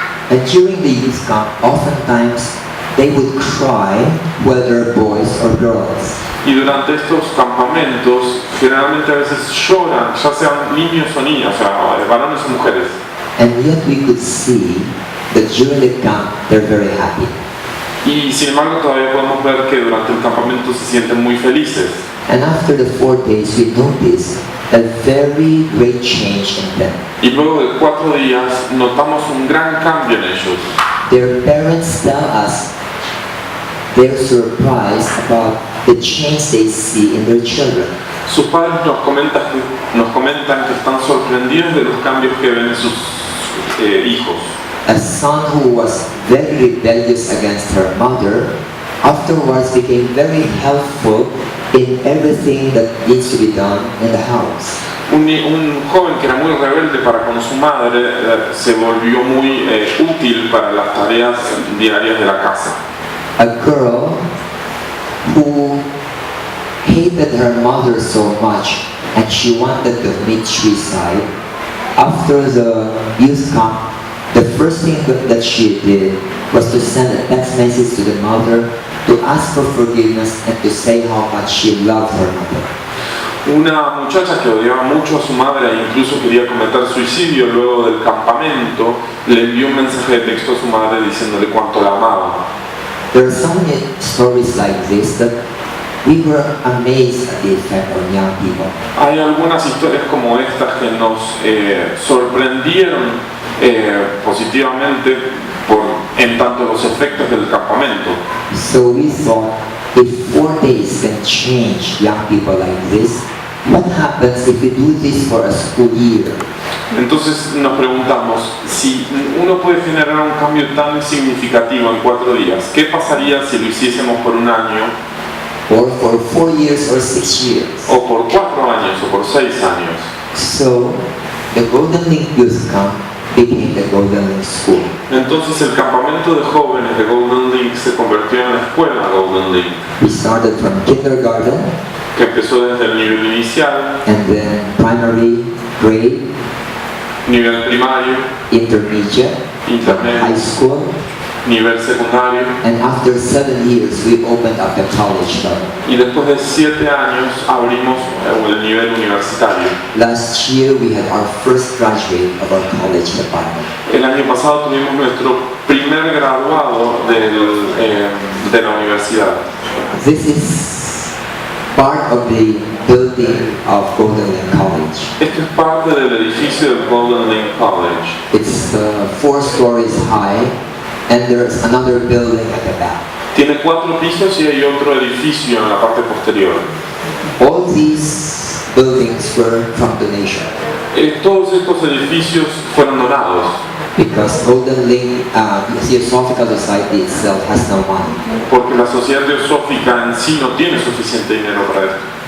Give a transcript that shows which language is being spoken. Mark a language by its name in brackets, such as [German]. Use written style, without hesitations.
[English] And during the youth camp, oftentimes they would cry, whether boys or girls. [Spanish] Y durante estos campamentos, generalmente a veces lloran, ya sean niños o niñas, o sea, varones o mujeres. [English] And yet we could see that during the camp they're very happy. [Spanish] Y sin embargo todavía podemos ver que durante el campamento se sienten muy felices. [English] And after the 4 days, we noticed a very great change in them. [Spanish] Y luego de 4 días notamos un gran cambio en ellos. [English] Their parents tell us they're surprised about the change they see in their children. [Spanish] Sus padres nos comentan que están sorprendidos de los cambios que ven en sus hijos. [English] A son who was very rebellious against her mother afterwards became very helpful in everything that needs to be done in the house. [Spanish] Un joven que era muy rebelde para con su madre se volvió muy útil para las tareas diarias de la casa. [English] A girl who hated her mother so much and she wanted to commit suicide, after the youth camp, the first thing that she did was to send a text message to the mother to ask for forgiveness and to say how much she loved her mother. [Spanish] Una muchacha que odiaba mucho a su madre e incluso quería cometer suicidio luego del campamento, le envió un mensaje de texto a su madre diciéndole cuánto la amaba. [English] There are so many stories like this that we were amazed at the effect on young people. [Spanish] Hay algunas historias como estas que nos sorprendieron positivamente en tanto los efectos del campamento. [English] So we thought, if 4 days can change young people like this, what happens if we do this for a school year? [Spanish] Entonces nos preguntamos, si uno puede generar un cambio tan significativo en 4 días, ¿qué pasaría si lo hiciésemos por un año? [English] Or for 4 years or 6 years? [Spanish] O por 4 años, o por 6 años. [English] So, the Golden Link Youth Camp became the Golden Link School. [Spanish] Entonces el campamento de jóvenes de Golden Link se convirtió en la escuela Golden Link. [English] We started from kindergarten, [Spanish] que empezó desde el nivel inicial, [English] and then primary grade, [Spanish] nivel primario, [English] intermediate, [Spanish] intermedio, [English] high school, [Spanish] nivel secundario, [English] and after 7 years we opened up the college level. [Spanish] y después de 7 años abrimos el nivel universitario. [English] Last year we had our first graduate of our college department. [Spanish] El año pasado tuvimos nuestro primer graduado de la universidad. [English] This is part of the building of Golden Lane College. [Spanish] Esto es parte del edificio del Golden Lane College. [English] It's 4 stories high, and there's another building at the back. [Spanish] Tiene 4 pisos y hay otro edificio en la parte posterior. [English] All these buildings were from donation. [Spanish] Todos estos edificios fueron donados. [English] Because Golden Lane, the Teosophical Society itself has no money. [Spanish] Porque la sociedad teosófica en sí no tiene suficiente dinero para esto.